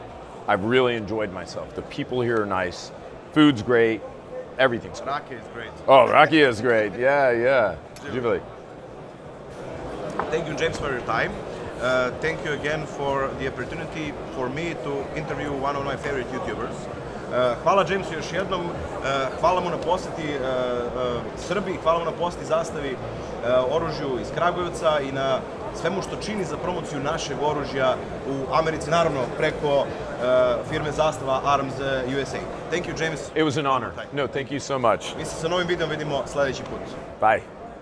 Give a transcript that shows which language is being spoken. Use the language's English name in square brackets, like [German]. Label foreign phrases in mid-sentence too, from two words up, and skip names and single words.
[English] I've really enjoyed myself. The people here are nice. Food's great. Everything's great. Rakija is great. Oh, rakija is great. Yeah. Živeli. Thank you, James, for your time. Thank you again for the opportunity for me to interview one of my favorite YouTubers. [Serbian] Hvala Džejmsu još jednom, hvala mu na posjeti Srbiji, hvala mu na posjeti Zastavi, oružju iz Kragujevca i na svemu što čini za promociju našeg oružja u Americi, naravno preko firme Zastava Arms USA. [English] Thank you, James. It was an honor. No, thank you so much. [Serbian] Mi se sa novim videom vidimo sljedeći put. [English] Bye.